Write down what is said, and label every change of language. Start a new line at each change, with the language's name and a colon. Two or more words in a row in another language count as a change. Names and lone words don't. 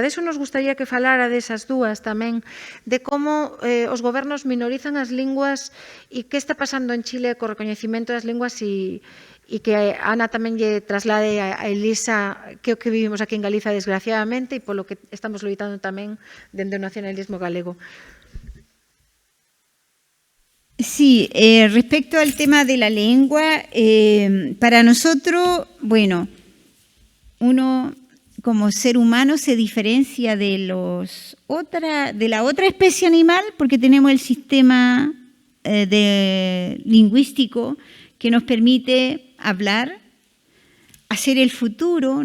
Spanish: De eso nos gustaría
Galician: que falara desas dúas tamén, de como os gobernos minorizan as linguas e que está pasando en Chile co recoñecimento das linguas e que Ana tamén lle traslade a Elisa que o que vivimos aquí en Galiza desgraciadamente e polo que estamos loitando tamén dende o nacionalismo galego.
Spanish: Sí, respecto al tema de la lengua, para nosotros, bueno, uno como ser humano se diferencia de la otra especie animal porque tenemos el sistema lingüístico que nos permite hablar, hacer el futuro.